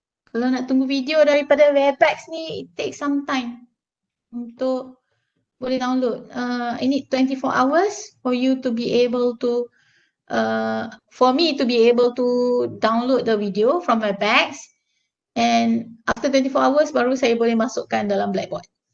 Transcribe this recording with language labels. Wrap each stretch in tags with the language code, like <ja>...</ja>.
<ms>Kalau nak tunggu video daripada Webex ni,</ms> <en>it takes some time</en> <ms>untuk boleh download.</ms> <en>I need 24 hours for you to be able to, for me to be able to download the video from Webex. And after 24 hours,</en> <ms>baru saya boleh masukkan dalam Blackboard.</ms>